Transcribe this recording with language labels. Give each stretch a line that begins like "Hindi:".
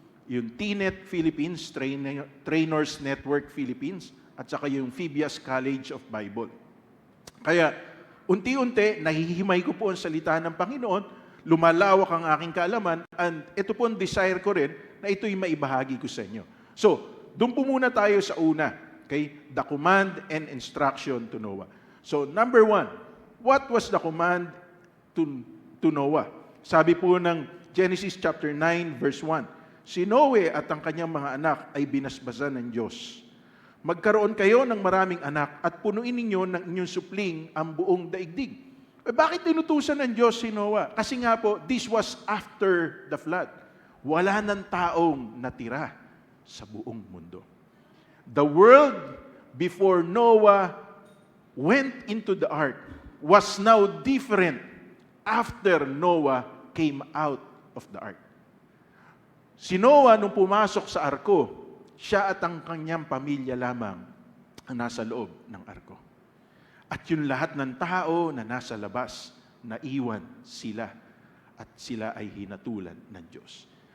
Filipino: Yung TNET Philippines, Trainers Network Philippines, at saka yung Phoebias College of Bible. Kaya, unti-unti, nahihimay ko po ang salita ng Panginoon, lumalawak ang aking kaalaman,
English: and
Filipino: ito po ang desire ko rin, na ito'y maibahagi ko sa inyo. So, doon po muna tayo sa una, okay?
English: The command and instruction to Noah. So, number 1, what was the command to Noah?
Filipino: Sabi po ng Genesis chapter 9, verse 1, si Noe at ang kanyang mga anak ay binasbasan ng Diyos. Magkaroon kayo ng maraming anak at punuin ninyo ng inyong supling ang buong daigdig. Bakit tinutusan ng Diyos si Noah? Kasi nga po,
English: this was after the flood.
Filipino: Wala ng taong natira sa buong mundo.
English: The world before Noah went into the ark was now different after Noah came out of the ark.
Filipino: Si Noah nung pumasok sa arko, siya at ang kanyang pamilya lamang ang nasa loob ng arko. At yung lahat ng tao na nasa labas, naiwan sila at sila ay hinatulan ng Diyos.